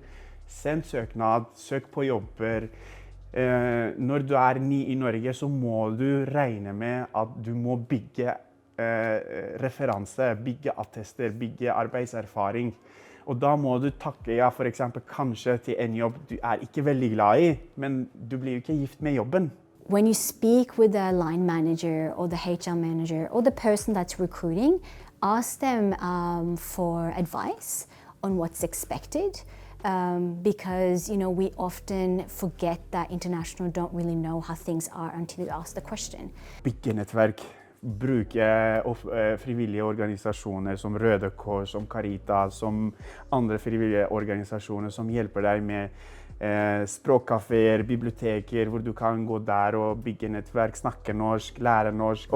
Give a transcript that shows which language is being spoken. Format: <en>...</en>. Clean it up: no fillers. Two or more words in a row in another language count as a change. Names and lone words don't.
<no>Send søknad, søk på jobber. Når du ny i Norge, så må du regne med at du må bygge referanse, bygge attester, bygge arbeidserfaring. Og da må du takke for eksempel kanskje til en jobb du ikke veldig glad i, men du blir jo ikke gift med jobben.</no> <en>When you speak with the line manager or the HR manager or the person that's recruiting, ask them for advice on what's expected. Because we often forget that international don't really know how things are until you ask the question.</en> <no>Bygge nettverk, bruke frivillige organisasjoner som Røde Kors, som Caritas, som andre frivillige organisasjoner som hjelper deg med språkkaféer, biblioteker, hvor du kan gå der og bygge nettverk, snakke norsk, lære norsk.</no>